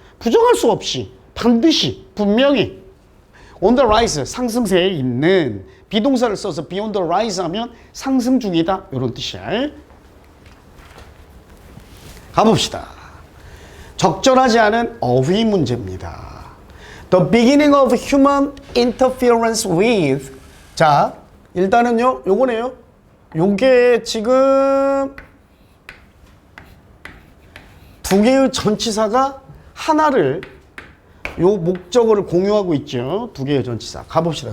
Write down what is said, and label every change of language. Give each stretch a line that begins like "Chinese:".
Korean: 부정할 수 없이 반드시 분명히
English: on the rise,
Korean: 상승세에 있는 비동사를 써서
English: be on the rise
Korean: 하면 상승 중이다 이런 뜻이야. 가봅시다. 적절하지 않은 어휘 문제입니다.
English: The beginning of human interference with.
Korean: 자, 일단은요, 요거네요. 요게 지금 두 개의 전치사가 하나를 요 목적어를 공유하고 있죠. 두 개의 전치사. 가봅시다.